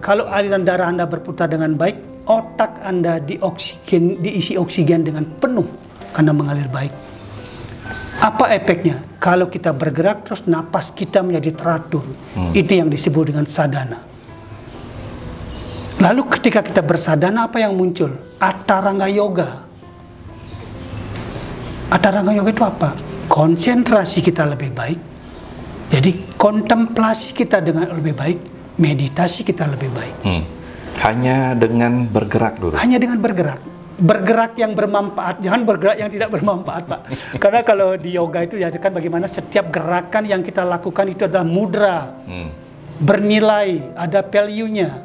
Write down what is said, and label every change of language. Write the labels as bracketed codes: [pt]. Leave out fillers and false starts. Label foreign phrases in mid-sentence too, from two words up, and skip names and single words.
[id] Kalau aliran darah Anda berputar dengan baik, otak Anda diisi oksigen dengan penuh karena mengalir baik. Apa efeknya? Kalau kita bergerak terus napas kita menjadi teratur. Ini yang disebut dengan sadhana. Lalu ketika kita bersadhana, apa yang muncul? Ataranga yoga. Ataranga yoga itu apa? Konsentrasi kita lebih baik. Jadi kontemplasi kita dengan lebih baik, meditasi kita lebih baik. Hanya dengan bergerak, Guru. Hanya dengan bergerak. Bergerak yang bermanfaat, jangan bergerak yang tidak bermanfaat, Pak. Karena kalau di yoga itu diajarkan bagaimana setiap gerakan yang kita lakukan itu adalah mudra, bernilai, ada value-nya.